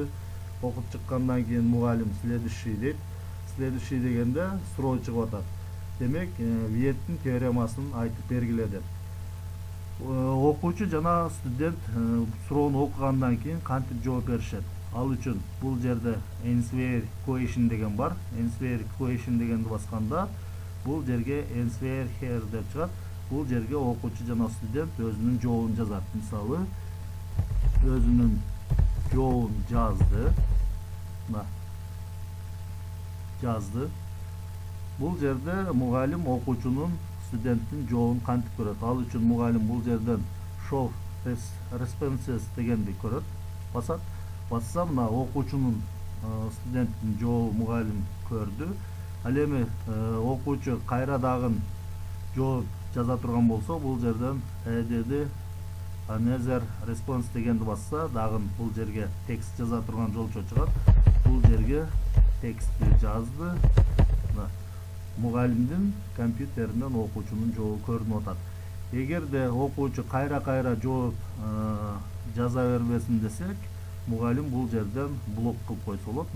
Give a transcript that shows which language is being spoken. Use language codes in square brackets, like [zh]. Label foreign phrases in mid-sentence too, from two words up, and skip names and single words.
[ky] Окуп чыккандан кийин мугалим следующий дейт. Следующий дегенде суроо чыгып атат. Демек, виеттин теоремасын айтып бергиле деп. Окуучу жана студент суроону окугандан кийин кантип жооп беришет? Ал үчүн бул жерде [en] answer question [ky] деген бар. [en] Answer question [ky] дегенди басканда бул жерге [en] answer here [ky] деп чыгат. Бул жерге окуучу жана студент өзүнүн жообун жазат. Мисалы, өзүнүн жообун жазды. Мына жазды. Бул жерде мугалим окуучунун студенттин жообун кантип көрөт? Ал үчүн мугалим бул жерден [en] show responses [ky] дегенди көрөт. Басат. Басса мына окуучунун студенттин жообу мугалим көрдү. Ал эми окуучу кайра дагы жооп жаза турган болсо, бул жерден [en] add another response [ky] дегенди басса, дагы бул жерге текст жаза турган жолчо чыгат. Бул жерге текстти жазды. Мугалимдин компьютеринен окуучунун жообу көрүнүп атат. Эгерде окуучу кайра жооп жаза бербесин десек, мугалим бул жерден блок кылып койсо болот.